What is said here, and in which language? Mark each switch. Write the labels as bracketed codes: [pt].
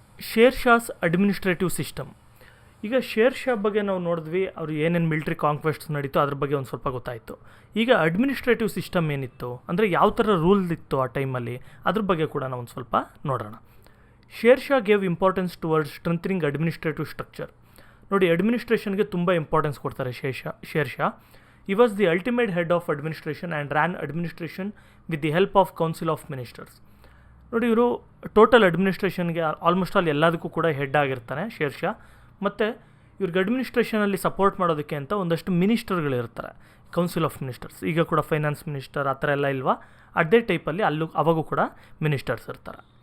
[en] Sher Shah's administrative system. [kn] ಈಗ share Shah ಬಗ್ಗೆ ನಾವು ನೋಡಿದ್ವಿ, ಅವರು ಏನೇನು ಮಿಲಿಟ್ರಿ ಕಾಂಕ್ವೆಸ್ಟ್ಸ್ ನಡೀತು ಅದ್ರ ಬಗ್ಗೆ ಒಂದು ಸ್ವಲ್ಪ ಗೊತ್ತಾಯಿತು. ಈಗ ಅಡ್ಮಿನಿಸ್ಟ್ರೇಟಿವ್ ಸಿಸ್ಟಮ್ ಏನಿತ್ತು ಅಂದರೆ ಯಾವ ಥರ ರೂಲ್ ಇತ್ತು ಆ ಟೈಮಲ್ಲಿ, ಅದ್ರ ಬಗ್ಗೆ ಕೂಡ ನಾವು ಒಂದು ಸ್ವಲ್ಪ ನೋಡೋಣ. [en] Sher Shah gave importance towards strengthening administrative structure. [kn] ನೋಡಿ, ಅಡ್ಮಿನಿಸ್ಟ್ರೇಷನ್ಗೆ ತುಂಬ ಇಂಪಾರ್ಟೆನ್ಸ್ ಕೊಡ್ತಾರೆ share Shah. [en] He was the ultimate head of administration and ran administration with the help of Council of Ministers. [kn] ನೋಡಿ, ಇವರು ಟೋಟಲ್ ಅಡ್ಮಿನಿಸ್ಟ್ರೇಷನ್ಗೆ ಆಲ್ಮೋಸ್ಟ್ ಆಲ್ ಎಲ್ಲದಕ್ಕೂ ಕೂಡ ಹೆಡ್ ಆಗಿರ್ತಾನೆ ಶೇರ್ ಶಾ. ಮತ್ತು ಇವ್ರಿಗೆ ಅಡ್ಮಿನಿಸ್ಟ್ರೇಷನಲ್ಲಿ ಸಪೋರ್ಟ್ ಮಾಡೋದಕ್ಕೆ ಅಂತ ಒಂದಷ್ಟು ಮಿನಿಸ್ಟರ್ಗಳಿರ್ತಾರೆ, ಕೌನ್ಸಿಲ್ ಆಫ್ ಮಿನಿಸ್ಟರ್ಸ್. ಈಗ ಕೂಡ ಫೈನಾನ್ಸ್ ಮಿನಿಸ್ಟರ್ ಆ ಥರ ಎಲ್ಲ ಇಲ್ವಾ, ಅದೇ ಟೈಪಲ್ಲಿ ಅವಾಗೂ ಕೂಡ ಮಿನಿಸ್ಟರ್ಸ್ ಇರ್ತಾರೆ.